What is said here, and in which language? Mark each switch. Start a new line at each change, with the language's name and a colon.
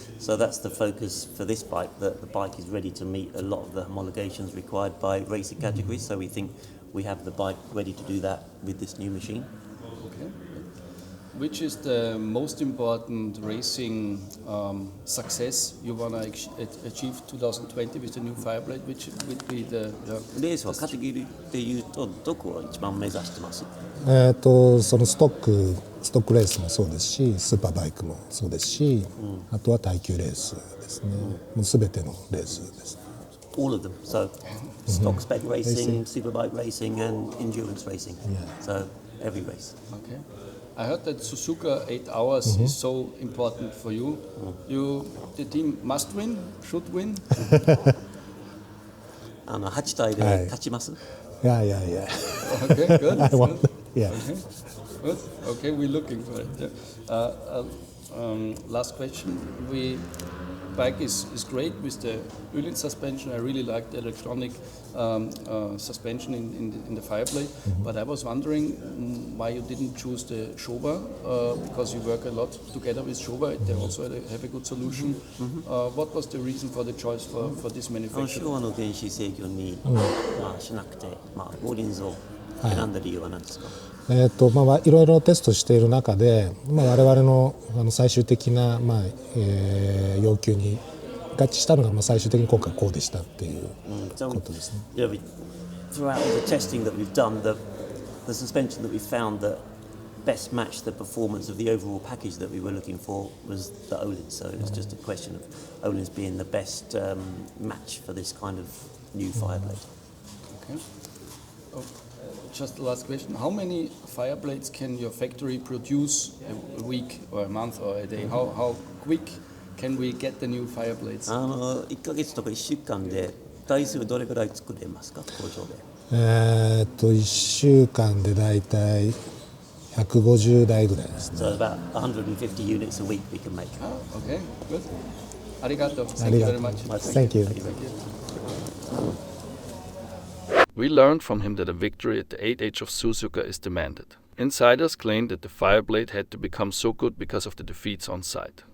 English: So that's the focus for this bike, that the bike is ready to meet a lot of the homologations required by racing categories. So we think we have the bike ready to do that with this new machine. Okay. Which is the most important racing success you want to achieve 2020 with the new Fireblade? Which would be the...
Japanese: レースはカテゴリーでいうとどこを一番目指してます？そのストックレースもそうですし、スーパーバイクもそうですし、あとは耐久レースですね。もうすべてのレースですね。
English: All of them. So stock spec racing, superbike racing, and endurance racing. So every race. Okay. I heard that Suzuka 8 hours is so important for you. The team must win, should win.
Japanese: 8体で勝ちます。
English: Yeah. Okay, good. I want. Yeah. Okay. Good. Okay, we're looking for it. Last question. Bike is great with the Öhlins suspension. I really like the electronic suspension in the Fireblade. But I was wondering why you didn't choose the Showa, because you work a lot together with Showa. They also have a good solution. What was the reason for the choice for this manufacturer?
Japanese: 昭和の電子制御にしなくて、オーリンズを選んだ理由は何ですか？いろいろテストしている中で、我々の最終的な、要求に合致したのが、最終的に今回こうでしたっていうことですね。
English: Throughout the testing that we've done, the suspension that we found that best matched the performance of the overall package that we were looking for was the Olins. So it's just a question of Olins being the best match for this kind of new Fireblade. Okay. Oh, just the last question. How many Fireblades can your factory produce a week or a month or a day? How quick can we get the new Fireblades?
Japanese: 1ヶ月とか1週間で台数どれくらい作れますか、工場で？1週間でだいたい150台ぐらいですね。
English: So about 150 units a week we can make. Oh, okay, good.
Japanese: Arigato.
English: Thank you very much. Thank you. We learned from him that a victory at the 8H of Suzuka is demanded. Insiders claim that the Fireblade had to become so good because of the defeats on site.